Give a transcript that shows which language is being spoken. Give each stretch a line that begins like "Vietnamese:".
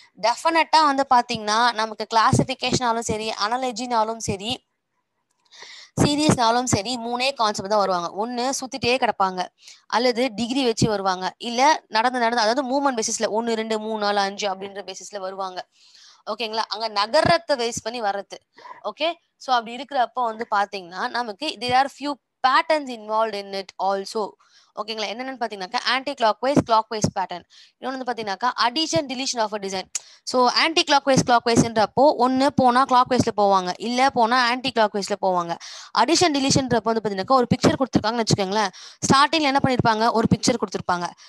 Tamil: டெஃபினட்டா வந்து பார்த்தீங்கன்னா நமக்கு கிளாசிஃபிகேஷனாலும் சரி, அனாலஜினாலும் சரி, சீரியஸ்னாலும் சரி, மூணே கான்செப்ட் தான் வருவாங்க. ஒன்று சுத்திட்டே கிடப்பாங்க, அல்லது டிகிரி வச்சு வருவாங்க, இல்ல நடந்து அதாவது மூவ்மெண்ட் பேசிஸ்ல 1 2 3 4 5 அப்படின்ற பேசிஸ்ல வருவாங்க. ஓகேங்களா? அங்க நகரத்தை பேஸ் பண்ணி வர்றது. ஓகே, ஸோ அப்படி இருக்கிறப்போ வந்து பாத்தீங்கன்னா நமக்கு
English: there are few patterns involved in it also.
Tamil: ஓகேங்களா? என்னென்னு பார்த்தீங்கன்னாக்கா ஆன்டி கிளாக் வைஸ் பேட்டர்ன். இன்னொன்று வந்து பார்த்தீங்கன்னாக்கா addition deletion of a design. So anti clock வைஸ்ன்றப்போ ஒன்று போனால் கிளாக் வைஸில் போவாங்க, இல்லை போனால் ஆன்டி கிளாக் வைஸில் போவாங்க. அடிஷன் டிலீஷன்றப்போ வந்து பார்த்தீங்கன்னாக்கா ஒரு பிக்சர் கொடுத்துருக்காங்கன்னு வச்சுக்கோங்களேன். ஸ்டார்டிங்கில் என்ன பண்ணியிருப்பாங்க, ஒரு பிக்சர் கொடுத்துருப்பாங்க.